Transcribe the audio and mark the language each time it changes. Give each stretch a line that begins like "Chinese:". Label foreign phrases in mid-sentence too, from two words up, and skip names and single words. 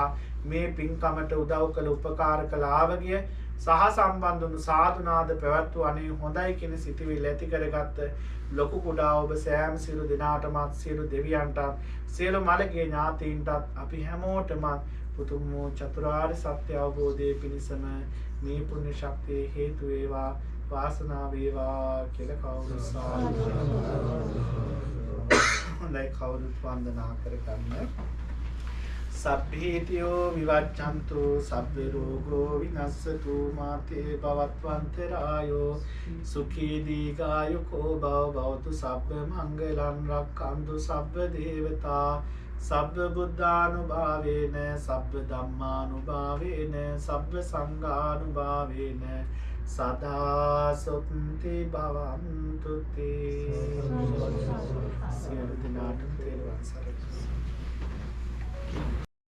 Sinhala: මේ පින්කමට උදව් කළ උපකාර කළ ආවගිය සහ සම්බන්ධ වුණු සාදුනාද පැවැත්වූ අනේ හොඳයි කියන සිතුවිල්ල ඇති කරගත්ත ලොකු කුඩා ඔබ සෑම සියලු දෙනාටමත් සියලු දෙවියන්ටත් සියලු මළගේ ඥාතීන්ටත් අපි හැමෝටම උතුම් වූ චතුරාර්ය සත්‍ය අවබෝධයේ පිණසම මේ පුණ්‍ය ශක්තිය හේතු වේවා වාසනාව වේවා කියලා කවුරුත් සාදු හොඳයි කවුරුත් වන්දනා කරගන්න.
Pali: සබ්බීතියෝ විවච්ඡන්තු සබ්බ රෝගෝ විනස්සතු මාතේ භවත්වන්තරායෝ සුඛී දීඝායුකෝ භව භවතු සබ්බ මංගලං රක්ඛන්තු සබ්බ දේවතා සබ්බ බුද්ධානුභාවේන සබ්බ ධම්මානුභාවේන සබ්බ සංඝානුභාවේන සදා සොත්ති භවන්තු තේ
Sinhala: සියලු දෙනාටම තෙරුවන් සරණයි.